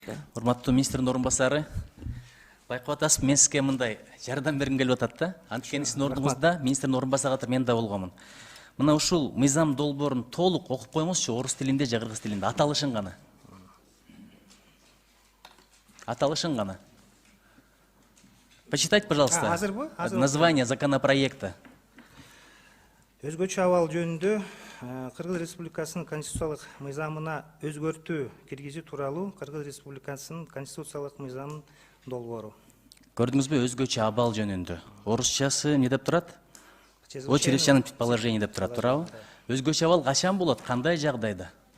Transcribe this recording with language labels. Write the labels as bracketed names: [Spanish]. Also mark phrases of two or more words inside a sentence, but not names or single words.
[Kyrgyz] Урматтуу министрдин орун басары, байкап атасыз, мен сизге мындай жардам бергим келип атат да. Анткени сиздин ордуңузда министрдин орун басары катары мен да болгомун. Мына ушул мыйзам долбоорун толук окуп коюңузчу, орус тилинде же кыргыз тилинде, аталышын гана. Аталышын гана. [Russian] Почитайте, пожалуйста. [Kyrgyz] Азырбы? [Russian] Название законопроекта. [Kyrgyz] Өзгөчө абал жөнүндө Кыргыз Республикасынын конституциялык мыйзамына өзгөртүү киргизүү тууралуу Кыргыз Республикасынын конституциялык мыйзамынын долбоору. Көрдүңүзбү, өзгөчө абал жөнүндө. Орусчасы не деп турат? Очередчаның положение деп турат, туурабы? Өзгөчө абал качан болот, кандай жагдайда?